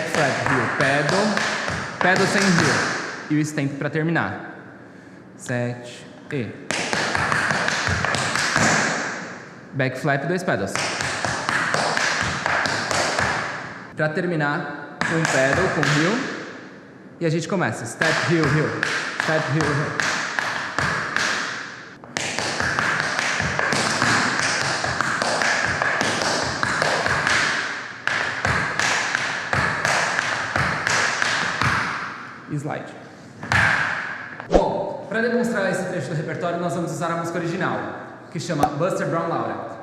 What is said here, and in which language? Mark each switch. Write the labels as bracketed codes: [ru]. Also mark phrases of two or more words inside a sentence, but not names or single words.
[en] flap heel, [pt] pedal sem heel e o stamp para terminar. 7 e [en] back flap, [pt] 2 pedals. Para terminar, um pedal com heel e a gente começa [en] step heel heel, step heel heel. [pt] Slide. Bom, para demonstrar esse trecho do repertório, nós vamos usar a música original, que chama Buster Brown Laura.